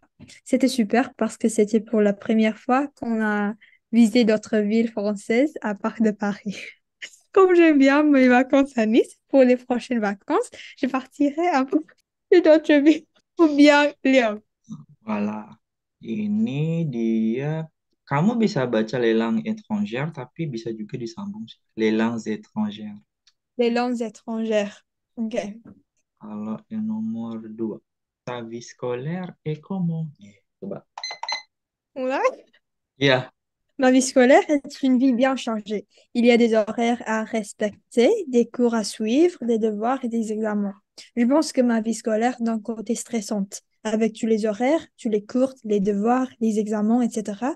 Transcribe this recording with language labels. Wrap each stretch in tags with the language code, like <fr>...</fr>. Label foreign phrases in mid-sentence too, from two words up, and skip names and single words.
<fr>C'était super parce que c'était pour la première fois qu'on a visité d'autres villes françaises à part de Paris. Comme j'aime bien mes vacances à Nice, pour les prochaines vacances, je partirai à d'autres villes pour bien lire. Voilà.</fr> <id>Ini dia, kamu bisa baca</id> <fr>lelang étrangère,</fr> <id>tapi bisa juga disambung sih.</id> <fr>Lelang étrangère. Les langues étrangères.</fr> <id>Ok. Kalau yang nomor 2.</id> <fr>Ta vie scolaire est comment?</fr> <id>Coba.</id> <fr>Ouais.</fr> <id>Ya,</id> <fr>Ma vie scolaire est une vie bien chargée. Il y a des horaires à respecter, des cours à suivre, des devoirs et des examens. Je pense que ma vie scolaire d'un côté stressante, avec tous les horaires, tous les cours, les devoirs, les examens, etc.</fr>